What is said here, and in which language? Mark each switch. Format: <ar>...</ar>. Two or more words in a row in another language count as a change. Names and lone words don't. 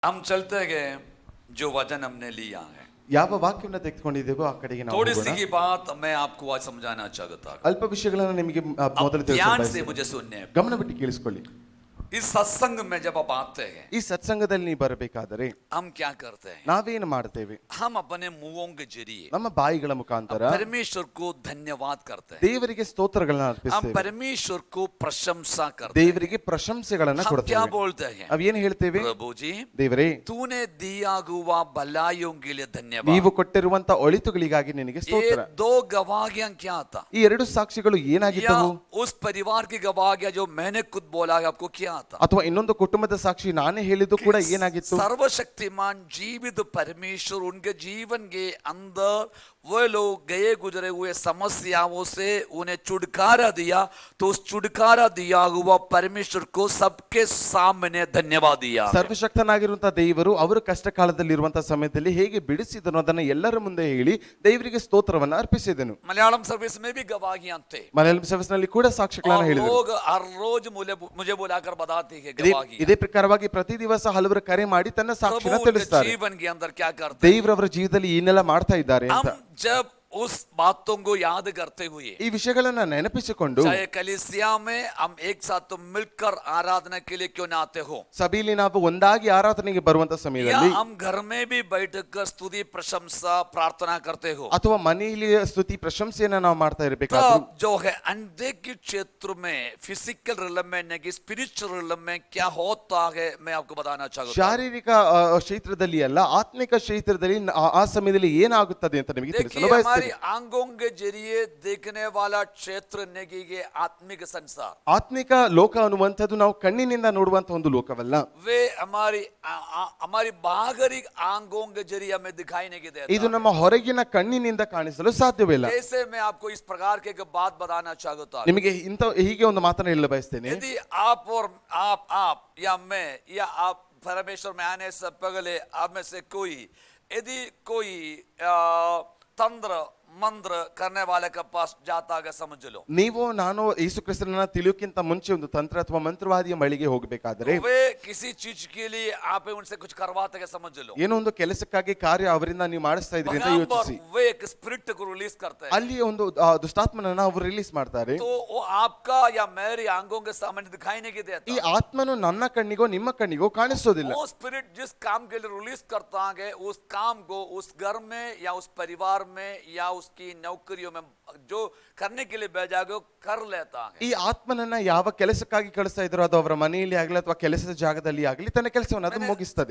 <hi>हम चलते गए जो वचन हमने लिया है।</hi> <kn>ಯಾವ ವಾಕ್ಯವನ್ನು ತೆಗೆದುಕೊಂಡಿದ್ದೇವೋ ಆ ಕಡೆಗೆ ನಾವು</kn> <hi>थोड़ी</hi> <kn>ಹೋಗೋಣ.</kn> <hi>सी की बात मैं आपको आज समझाना चाहता हूं।</hi> <kn>ಅಲ್ಪ ವಿಷಯಗಳನ್ನು ನಿಮಗೆ</kn> <hi>अब</hi> <kn>ಮೊದಲು ತಿಳಿಸಲು</kn> <hi>ध्यान से</hi> <kn>ಬಯಸ್ತೇನೆ.</kn> <hi>मुझे सुनने।</hi> <kn>ಗಮನ ಬಿಟ್ಟು ಕೇಳಿಸಿಕೊಳ್ಳಿ.</kn> <hi>इस सत्संग में जब आप आते हैं,</hi> <kn>ಈ ಸತ್ಸಂಗದಲ್ಲಿ ನೀವು ಬರಬೇಕಾದರೆ</kn> <hi>हम क्या करते हैं?</hi> <kn>ನಾವೇನು ಮಾಡ್ತೇವೆ?</kn> <hi>हम अपने मुंहों के जरिए</hi> <kn>ನಮ್ಮ ಬಾಯಿಗಳ ಮುಖಾಂತರ</kn> <hi>परमेश्वर को धन्यवाद करते हैं।</hi> <kn>ದೇವರಿಗೆ ಸ್ತೋತ್ರಗಳನ್ನು</kn> <hi>हम</hi> <kn>ಅರ್ಪಿಸ್ತೇವೆ.</kn> <hi>परमेश्वर को प्रशंसा करते हैं।</hi> <kn>ದೇವರಿಗೆ ಪ್ರಶಂಸೆಗಳನ್ನು</kn> <hi>हम क्या</hi> <kn>ಕೊಡ್ತೇವೆ.</kn> <hi>बोलते हैं?</hi> <kn>ನಾವೇನು ಹೇಳ್ತೇವೆ?</kn> <hi>प्रभु जी,</hi> <kn>ದೇವರೇ,</kn> <hi>तूने दिया हुआ भलाइयों के लिए धन्यवाद।</hi> <kn>ನೀವು ಕೊಟ್ಟಿರುವಂತ ಒಳಿತುಗಳಿಗಾಗಿ ನಿನಗೆ</kn> <hi>ये</hi> <kn>ಸ್ತೋತ್ರ.</kn> <hi>दो गवाहियां क्या था?</hi> <kn>ಈ ಎರಡು ಸಾಕ್ಷಿಗಳು</kn> <hi>या</hi> <kn>ಏನಾಗಿದ್ದವು?</kn> <hi>उस परिवार की गवाहियां जो मैंने खुद बोला है आपको क्या था?</hi> <kn>ಅಥವಾ ಇನ್ನೊಂದು ಕುಟುಂಬದ ಸಾಕ್ಷಿ ನಾನೇ ಹೇಳಿದ್ದು ಕೂಡ ಏನಾಗಿತ್ತು?</kn> <hi>सर्वशक्तिमान जीवित परमेश्वर उनके जीवन के अंदर वो लोग गए गुजरे हुए समस्याओं से उन्हें छुटकारा दिया, तो उस छुटकारा दिया हुआ परमेश्वर को सबके सामने धन्यवाद दिया।</hi> <kn>ಸರ್ವಶಕ್ತನಾಗಿರುವಂತಹ ದೇವರು ಅವರು ಕಷ್ಟ ಕಾಲದಲ್ಲಿರುವಂತಹ ಸಮಯದಲ್ಲಿ ಹೇಗೆ ಬಿಡಿಸಿದನು ಅದನ್ನು ಎಲ್ಲರ ಮುಂದೆ ಹೇಳಿ ದೇವರಿಗೆ ಸ್ತೋತ್ರವನ್ನು ಅರ್ಪಿಸಿದನು.</kn> <hi>मलयालम सर्विस में भी गवाहियां थे।</hi> <kn>ಮಲಯಾಳಂ ಸರ್ವಿಸ್ ನಲ್ಲಿ ಕೂಡ ಸಾಕ್ಷಿಗಳನ್ನು ಹೇಳಿದರು.</kn> <hi>लोग हर रोज मुझे बुलाकर बताते हैं गवाही।</hi> <kn>ಇದೇ ಪ್ರಕಾರವಾಗಿ ಪ್ರತಿ ದಿವಸ ಹಲವರು ಕರೆ ಮಾಡಿ ತನ್ನ ಸಾಕ್ಷಿನ ತಿಳಿಸ್ತಾರೆ.</kn> <hi>जीवन के अंदर क्या करते?</hi> <kn>ದೇವರವರ ಜೀವಿತದಲ್ಲಿ ಏನೆಲ್ಲ ಮಾಡ್ತಾ ಇದ್ದಾರೆ ಅಂತ.</kn> <hi>हम जब उस बातों को याद करते हुए</hi> <kn>ಈ ವಿಷಯಗಳನ್ನ ನೆನಪಿಸಿಕೊಂಡು</kn> <hi>चाहे कलीसिया में हम एक साथ तो मिलकर आराधना के लिए क्यों ना आते हो,</hi> <kn>ಸಭೆಯಲ್ಲಿ ನಾವು ಒಂದಾಗಿ ಆರಾಧನೆಗೆ ಬರುವಂತ</kn> <hi>या</hi> <kn>ಸಮಯದಲ್ಲಿ</kn> <hi>हम घर में भी बैठकर स्तुति प्रशंसा प्रार्थना करते हो,</hi> <kn>ಅಥವಾ मನೆಯಲ್ಲಿ ಸ್ತುತಿ ಪ್ರಶಂಸೆಯನ್ನ ನಾವು ಮಾಡ್ತಾ ಇರಬೇಕಾದ್ರೆ</kn> <hi>तब जो है अंधे के क्षेत्र में</hi> <en>physical realm</en> <hi>में नहीं</hi> <en>spiritual realm</en> <hi>में क्या होता है मैं आपको बताना चाहूंगा।</hi> <kn>ಶಾರೀರಿಕ ಕ್ಷೇತ್ರದಲ್ಲಿ ಅಲ್ಲ, ಆತ್ಮಿಕ ಕ್ಷೇತ್ರದಲ್ಲಿ ಆ ಸಮಯದಲ್ಲಿ ಏನಾಗುತ್ತದೆ ಅಂತ ನಿಮಗೆ</kn> <hi>देखिए</hi> <kn>ತಿಳಿಸಲು ಬಯಸ್ತೇನೆ.</kn> <hi>हमारी आंखों के जरिए देखने वाला क्षेत्र नहीं ये आत्मिक संसार,</hi> <kn>ಆತ್ಮಿಕ ಲೋಕ ಅನ್ನುವಂಥದ್ದು ನಾವು ಕಣ್ಣಿನಿಂದ ನೋಡುವಂತ ಒಂದು ಲೋಕವಲ್ಲ.</kn> <hi>वे हमारी बाहरी आंखों के जरिए हमें दिखाई नहीं देता।</hi> <kn>ಇದು ನಮ್ಮ ಹೊರಗಿನ ಕಣ್ಣಿನಿಂದ ಕಾಣಿಸಲು ಸಾಧ್ಯವಿಲ್ಲ.</kn> <hi>जैसे मैं आपको इस प्रकार के एक बात बताना चाहता हूं।</hi> <kn>ನಿಮಗೆ ಹೀಗೆ ಒಂದು ಮಾತನ್ನ ಹೇಳಲು ಬಯಸ್ತೇನೆ.</kn> <hi>यदि आप और आप या मैं या आप परमेश्वर में आने से पहले आप में से कोई यदि कोई तंत्र मंत्र करने वाले के पास जाता है समझ लो,</hi> <kn>ನೀವು ನಾನು ಯೇಸು ಕ್ರಿಸ್ತನನ್ನ ತಿಳಿಯೋಕ್ಕಿಂತ ಮುಂಚೆ ಒಂದು ತಂತ್ರ ಅಥವಾ ಮಂತ್ರವಾದಿಯ ಬಳಿಗೆ ಹೋಗಬೇಕಾದ್ರೆ</kn> <hi>वे किसी चीज के लिए आप उनसे कुछ करवाते हैं समझ लो,</hi> <kn>ಏನೋ ಒಂದು ಕೆಲಸಕ್ಕಾಗಿ ಕಾರ್ಯ ಅವರಿಂದ ನೀವು ಮಾಡಿಸ್ತಾ ಇದ್ರಿ ಅಂತ ಯೋಚಿಸಿ.</kn> <hi>वे एक स्पिरिट को रिलीज करते हैं,</hi> <kn>ಅಲ್ಲಿ ಒಂದು ದುಷ್ಟಾತ್ಮನನ್ನ ಅವರು ರಿಲೀಸ್ ಮಾಡ್ತಾರೆ.</kn> <hi>तो वो आपका या मेरी आंखों के सामने दिखाई नहीं देता।</hi> <kn>ಈ ಆತ್ಮನು ನನ್ನ ಕಣ್ಣಿಗೋ ನಿಮ್ಮ ಕಣ್ಣಿಗೋ ಕಾಣಿಸೋದಿಲ್ಲ.</kn> <hi>वो स्पिरिट जिस काम के लिए रिलीज करता है उस काम को उस घर में या उस परिवार में या उसकी नौकरियों में जो करने के लिए भेजा गया कर लेता है।</hi> <kn>ಈ ಆತ್ಮನನ್ನ ಯಾವ ಕೆಲಸಕ್ಕಾಗಿ ಕಳಿಸ್ತಾ ಇದ್ರು ಅದು ಅವರ ಮನೆಯಲ್ಲಿ ಆಗಲಿ ಅಥವಾ ಕೆಲಸದ ಜಾಗದಲ್ಲಿ ಆಗಲಿ ತನ್ನ ಕೆಲಸವನ್ನು ಅದು ಮುಗಿಸ್ತದೆ.</kn>